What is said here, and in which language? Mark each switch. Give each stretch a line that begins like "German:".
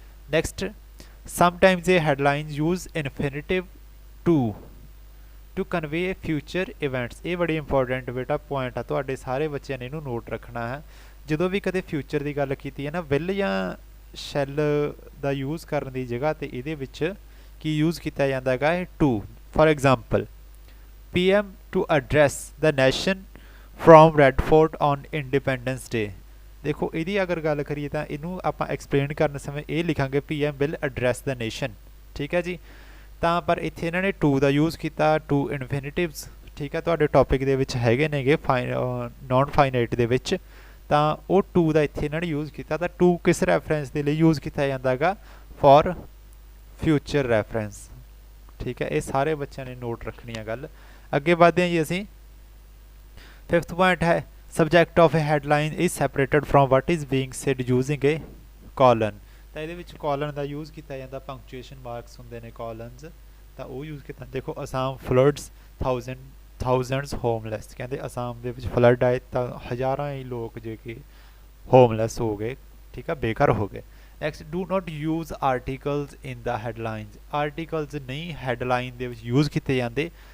Punjabi: Next
English: sometimes a headlines use infinitive to convey future events।
Punjabi: ਇਹ ਬੜੀ important ਬੇਟਾ point ਆ, ਤੁਹਾਡੇ ਸਾਰੇ ਬੱਚਿਆਂ ਨੇ ਇਹਨੂੰ ਨੋਟ ਰੱਖਣਾ ਹੈ। ਜਦੋਂ ਵੀ ਕਦੇ ਫਿਊਚਰ ਦੀ ਗੱਲ ਕੀਤੀ ਹੈ ਨਾ, ਵਿਲ ਜਾਂ ਸ਼ੈਲ ਦਾ ਯੂਜ਼ ਕਰਨ ਦੀ ਜਗ੍ਹਾ ਤੇ ਇਹਦੇ ਵਿੱਚ ਕੀ ਯੂਜ਼ ਕੀਤਾ ਜਾਂਦਾ ਹੈਗਾ ਹੈ to. For example
English: PM to address the nation from Red Fort on Independence Day।
Punjabi: ਦੇਖੋ ਇਹਦੀ ਅਗਰ ਗੱਲ ਕਰੀਏ ਤਾਂ ਇਹਨੂੰ ਆਪਾਂ ਐਕਸਪਲੇਨ ਕਰਨ ਸਮੇਂ ਇਹ ਲਿਖਾਂਗੇ
English: PM will address the nation।
Punjabi: ਠੀਕ ਹੈ ਜੀ। ਤਾਂ ਪਰ ਇੱਥੇ ਇਹਨਾਂ ਨੇ ਟੂ ਦਾ ਯੂਜ਼ ਕੀਤਾ, ਟੂ ਇਨਫਿਨਿਟਿਵਸ। ਠੀਕ ਹੈ, ਤੁਹਾਡੇ ਟੌਪਿਕ ਦੇ ਵਿੱਚ ਹੈਗੇ ਨੇਗੇ ਨੋਨ ਫਾਈਨਾਈਟ ਦੇ ਵਿੱਚ, ਤਾਂ ਉਹ ਟੂ ਦਾ ਇੱਥੇ ਇਹਨਾਂ ਨੇ ਯੂਜ਼ ਕੀਤਾ। ਤਾਂ ਟੂ ਕਿਸ ਰੈਫਰੈਂਸ ਦੇ ਲਈ ਯੂਜ਼ ਕੀਤਾ ਜਾਂਦਾ ਹੈਗਾ?
English: For future reference.
Punjabi: ਠੀਕ ਹੈ, ਇਹ ਸਾਰੇ ਬੱਚਿਆਂ ਨੇ ਨੋਟ ਰੱਖਣੀ ਆ ਗੱਲ। ਅੱਗੇ ਵਧਦੇ ਹਾਂ ਜੀ ਅਸੀਂ।
English: 5th
Punjabi: ਪੁਆਇੰਟ ਹੈ
English: subject of a headline is separated from what is being said using a colon।
Punjabi: ਤਾਂ ਇਹਦੇ ਵਿੱਚ colon ਦਾ ਯੂਜ਼ ਕੀਤਾ ਜਾਂਦਾ, ਪੰਕਚੁਏਸ਼ਨ ਮਾਰਕਸ ਹੁੰਦੇ ਨੇ colons, ਤਾਂ ਉਹ ਯੂਜ਼ ਕੀਤਾ। ਦੇਖੋ
English: Assam floods thousands homeless.
Punjabi: ਕਹਿੰਦੇ ਅਸਾਮ ਦੇ ਵਿੱਚ ਫਲੱਡ ਆਏ ਤਾਂ ਹਜ਼ਾਰਾਂ ਹੀ ਲੋਕ ਜੇ ਕਿ ਹੋਮਲੈਸ ਹੋ ਗਏ। ਠੀਕ ਆ, ਬੇਘਰ ਹੋ ਗਏ।
English: Next do not use articles in the headlines.
Punjabi: Articles ਨਹੀਂ ਹੈਡਲਾਈਨ ਦੇ ਵਿੱਚ ਯੂਜ਼ ਕੀਤੇ ਜਾਂਦੇ।